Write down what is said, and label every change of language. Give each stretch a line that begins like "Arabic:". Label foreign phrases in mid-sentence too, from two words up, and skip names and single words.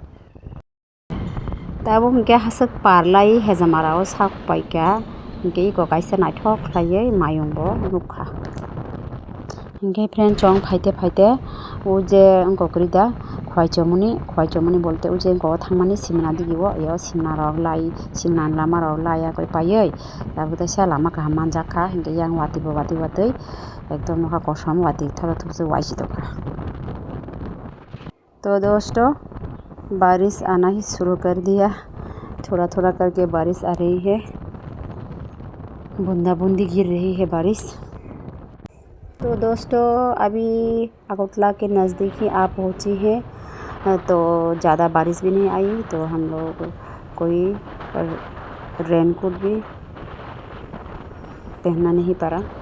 Kok Borok: tabo hingkai hasak parlai hejamarao sak paika hingkai iko kaisa naithok khlaiui mayung bo nukha hingkai friend chong faite faite o je onko krida khwai chomoni bolte o je onko thangmani simna digio yo simna rok lai simna lama rok laya koi paiui tabote sa lama kaham manjakha hingkai yang wati watui ekdom nokha kosom wati thola thukjak waisi tongkha।
Hindi: तो दोस्तों बारिश आना ही शुरू कर दिया, थोड़ा थोड़ा करके बारिश आ रही है, बूंदा बूंदी गिर रही है बारिश। तो दोस्तों अभी अगरतला के नज़दीक ही आ पहुँची है, तो ज़्यादा बारिश भी नहीं आई, तो हम लोग कोई रेनकोट भी पहनना नहीं पड़ा।